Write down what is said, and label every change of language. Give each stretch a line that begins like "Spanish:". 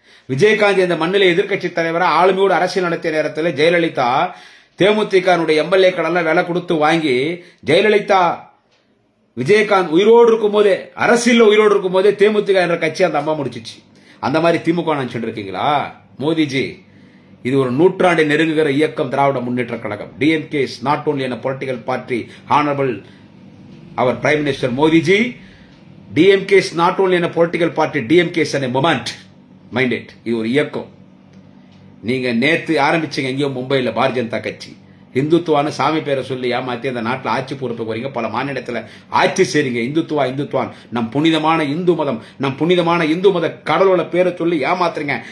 Tamil: விஜயகாந்த் இந்த மண்ணில் எதிர்கட்சி தலைவரா ஆளுமையோடு அரசியல் நடத்திய நேரத்தில் ஜெயலலிதா தேமுதிக எம்எல்ஏக்கள் விலை கொடுத்து வாங்கி, ஜெயலலிதா விஜயகாந்த் உயிரோடு இருக்கும் போதே, அரசியல் உயிரோடு இருக்கும் போதே தேமுதிக என்ற கட்சி அந்த அம்மா முடிச்சிச்சு. அந்த மாதிரி திமுக நினைச்சுட்டு இருக்கீங்களா மோடிஜி? இது ஒரு நூற்றாண்டை நெருங்குகிற இயக்கம் Dravida Munnetra Kazhagam.
English: DMK is not only a political party, honorable our prime minister Modi ji. DMK is not only a political party, DMK is a movement. Mind it.
Tamil: இது ஒரு இயக்கம். நீங்க நேத்து ஆரம்பிச்சீங்க எங்கேயோ மும்பையில் பாரதிய ஜனதா கட்சி, இந்துத்துவான சாமி பேரை சொல்லி ஏமாத்தி அந்த நாட்டில் ஆட்சி பொறுப்புக்கு வரீங்க, பல மாநிலத்தில் ஆட்சி செய்றீங்க. இந்துத்துவான் நம் புனிதமான இந்து மதம், நம் புனிதமான இந்து மத கடலோட பேரை சொல்லி ஏமாத்துறீங்க.